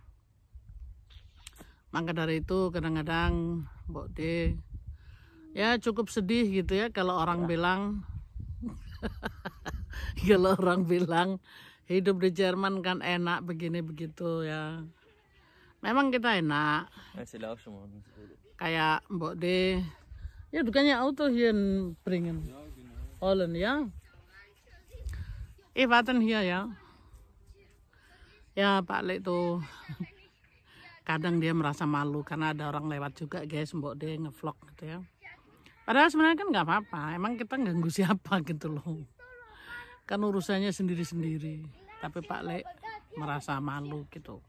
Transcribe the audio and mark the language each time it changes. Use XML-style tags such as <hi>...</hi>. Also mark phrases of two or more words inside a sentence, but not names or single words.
<id>Maka dari itu kadang-kadang Mbok De ya cukup sedih gitu ya kalau orang bilang kalau orang bilang hidup di Jerman kan enak begini begitu ya. Memang kita enak. Kayak Mbok De ya bukannya</id> <de>auto hier bringen. Holen ya. Warten hier ya.</de> <id>Ya Pak Le tuh kadang dia merasa malu karena ada orang lewat juga guys Mbok De ngevlog gitu ya. Padahal sebenarnya kan nggak apa-apa. Emang kita ganggu siapa gitu loh. Kan urusannya sendiri-sendiri. Tapi Pak Le merasa malu gitu.</id>